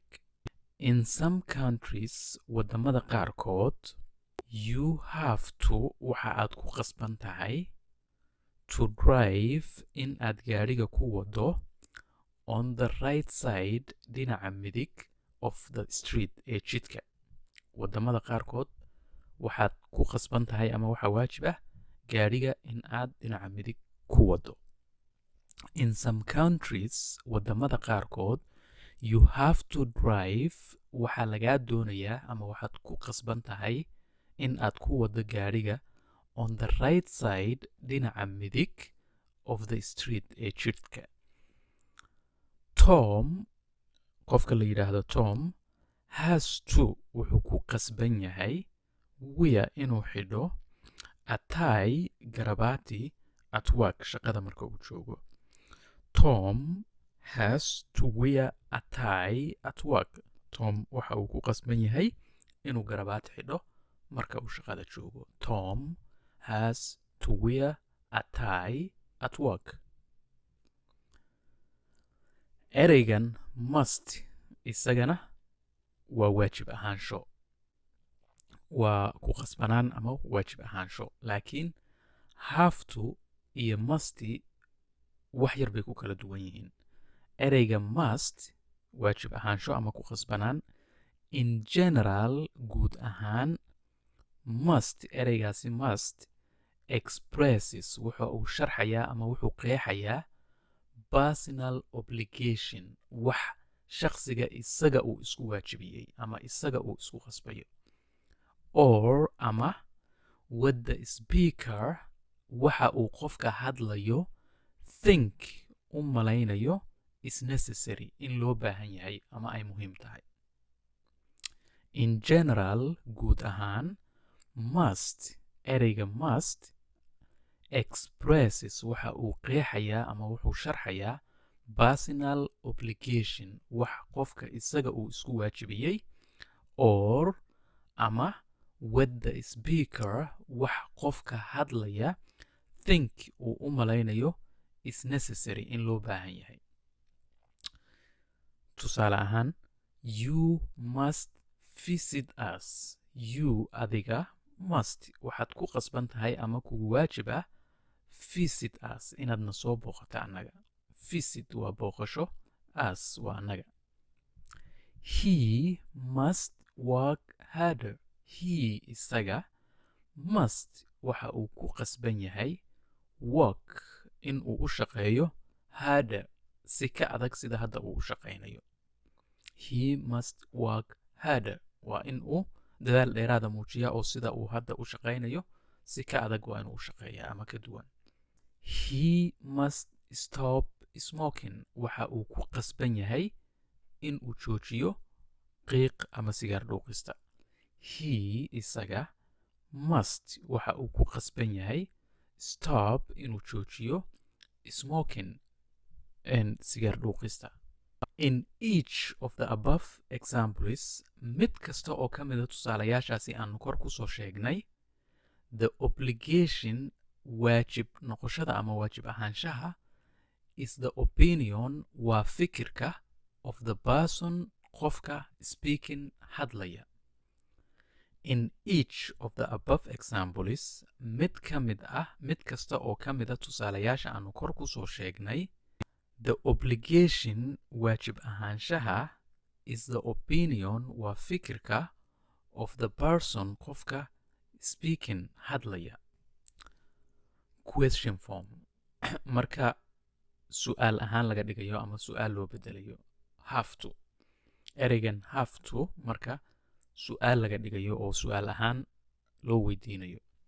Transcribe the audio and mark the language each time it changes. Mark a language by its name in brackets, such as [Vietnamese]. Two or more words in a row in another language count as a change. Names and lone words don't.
[English] in some countries [Somali] waddamada qaarkood [English] you have to [Somali] waxa aad ku qasban tahay [English] to drive [Somali] in aad gaadhiga ku wado [English] on the right side [Somali] dhinaca midig [English] of the street [Somali] ee jidka. waddamada qaarkood waxaad ku qasban tahay ama waxa waajib ah gaadhiga in aad dhinaca midig ku wado. [English] in some countries [Somali] waddamada qaarkood [English] you have to drive [Somali] waxaa lagaa doonayaa ama waxaad ku qasban tahay in aad ku wado gaadhiga [English] on the right side [Somali] dhinaca midig [English] of the street [Somali] ee jidka. Tom qofka la yidhaahdo [English] Tom has to [Somali] wuxuu ku qasban yahay wear inuu xidho [English] a tie [Somali] garabaati [English] at work [Somali] shaqada marka uu joogo. [English] Tom has to wear a tie at work. [Somali] Tom waxa uu ku qasban yahay inuu garabaati xidho marka uu shaqada joogo. [English] Tom has to wear a tie at work. [Somali] ereygan must isagana waa waajib ahaansho. waa ku qasbanaan ama waajib ahaansho. laakiin [English] have to [Somali] iyo musti wax yar bay ku kala duwan yihiin. ereyga must waajib ahaansho ama ku qasbanaan. [English] in general [Somali] guud ahaan must ereygaasi [English] must expresses [Somali] wuxa uu sharxayaa ama wuxuu qeexayaa [English] personal obligation [Somali] wax shakhsiga isaga uu isku waajibiyey ama isaga uu isku qasbayo or ama [English] what the speaker [Somali] waxa uu qofka hadlayo think u malaynayo [English] is necessary [Somali] in loo baahan yahay ama ay muhiim tahay in general guud ahaan must ereyga [English] must expresses [Somali] waxa uu qeexayaa ama wuxuu sharxayaa [English] personal obligation [Somali] wax qofka isaga uu isku waajibiyey or ama [English] what the speaker [Somali] wax qofka hadlaya think uu u malaynayo [English] is necessary [Somali] in loo baahan yahay tusaale ahaan [English] you must visit us [Somali] you adiga must waxaad ku qasban tahay ama kugu waajib ah [English] visit us [Somali] inaadna soo booqato annaga visit waa booqasho us waa annaga [English] he must work harder he [Somali] isaga must waxa uu ku qasban yahay work in uu u shaqeeyo harder si ka adag sida hadda uu u shaqaynayo [English] he must work harder [Somali] waa in uu dadaal dheeraada muujiya oo sida uu hadda u shaqaynayo si ka adag waa inuu u shaqeeyaa ama ka duwan [English] he must stop [Somali] smoking waxa uu ku qasban yahay in uu joojiyo qiiq ama sigaar dhuuqista he isaga must waxa uu ku qasban yahay stop inuu joojiyo [English] smoking and [Somali] sigaar dhuuqista [English] in each of the above examples [Somali] mid kasta oo ka mida tusaalayaashaasi aanu kor ku soo sheegnay [English] the obligation [Somali] waajib noqoshada ama waajib ahaanshaha [English] is the opinion [Somali] waa fikirka [English] of the person [Somali] qofka speaking hadlaya [English] in each of the above examples [Somali] mid kasta oo ka mida tusaalayaasha aanu kor ku soo sheegnay [English] the obligation [Somali] waajib ahaanshaha [English] is the opinion [Somali] waa fikirka [English] of the person [Somali] qofka speaking hadlaya [English] question form [Somali] marka su'aal ahaan laga dhigayo ama su'aal loo bedelayo [English] have to [Somali] ereygan [English] have to [Somali] marka su'aal laga dhigayo oo su'aal ahaan loo weydiinayo